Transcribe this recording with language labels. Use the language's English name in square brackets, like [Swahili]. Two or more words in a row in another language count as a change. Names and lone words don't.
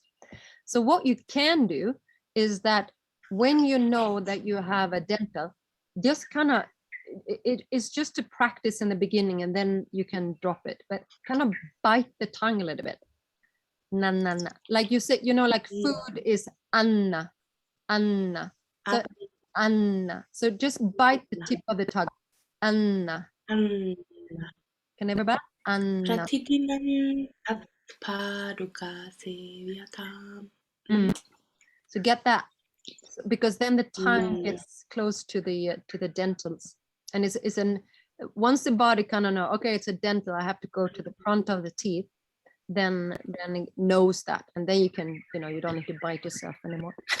[English] So what you can do is that when you know that you have a dental, just kind of, it's just to practice in the beginning and then you can drop it, but kind of bite the tongue a little bit. Na, na, na. Like you said, like food is [Sanskrit] अन्न, अन्न. [English] So, anna. So just bite the tip of the tongue. Anna. Anna. Can everybody? Anna. [Sanskrit] प्रतिदिनं तत्पादुका सेव्यताम्. [English] So get that, because then the tongue gets close to the dentals, and it's once the body kind of know, okay, it's a dental, I have to go to the front of the teeth, then it knows that, and then you can, you don't need to bite yourself anymore.